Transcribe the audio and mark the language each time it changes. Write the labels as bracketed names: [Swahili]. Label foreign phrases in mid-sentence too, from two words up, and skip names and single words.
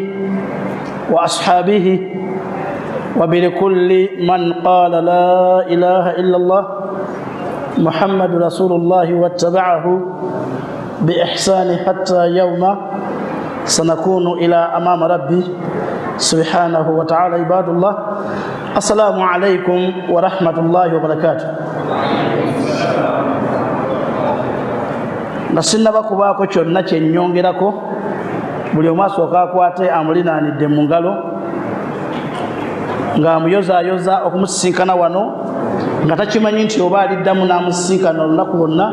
[Arabic] وأصحابه وبكل من قال لا إله إلا الله محمد رسول الله واتبعه بإحسان حتى يوم سنكون إلى أمام ربي سبحانه وتعالى. عباد الله، السلام عليكم ورحمة الله وبركاته. [Ganda] Nasinna bakubaako kyonna kye nnyongerako, buli omu asooka akwate amulinaanidde mu ngalo ng'amuyozaayoza okumusisinkana wano nga takimanyi nti oba aliddamu n'amusisinkana olunaku lwonna.